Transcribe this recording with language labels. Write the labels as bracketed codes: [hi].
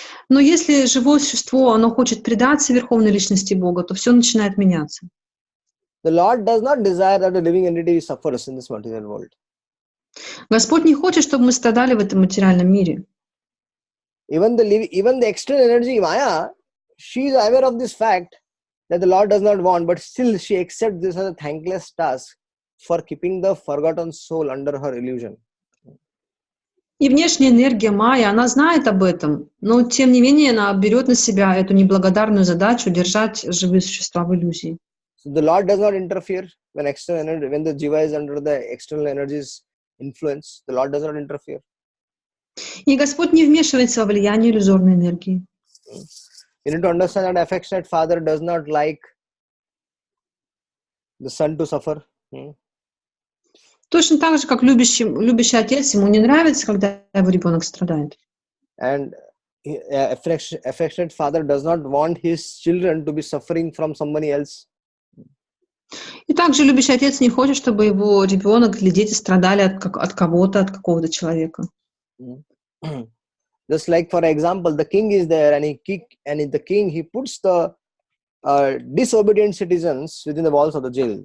[ru] Но если живое существо, оно хочет предаться Верховной Личности Бога, то все начинает меняться. [en] The Lord does not desire that the living entity suffers in this material world. [ru] Господь не хочет, чтобы мы страдали в этом материальном мире. [en] Even the external energy, Maya, she is aware of this fact that the Lord does not want, but still she accepts this as a thankless task for keeping the forgotten soul under her illusion. [ru] И внешняя энергия Майя, она знает об этом, но тем не менее она берет на себя эту неблагодарную задачу держать живые существа в иллюзии. [en] So the Lord does not interfere when the jiva is under the external energy's influence. The Lord does not interfere. [ru] И Господь не вмешивается во влияние иллюзорной энергии. [en] You need to understand that affectionate father does not like the son to suffer. [ru] Точно так же, как любящий отец, ему не нравится, когда его ребенок страдает. [en] And affectionate father does not want his children to be suffering from somebody else. [ru] И также любящий отец не хочет, чтобы его ребенок или дети страдали от кого-то, от какого-то человека. [en] Just like, for example, the king is there and the king puts the disobedient citizens within the walls of the jail.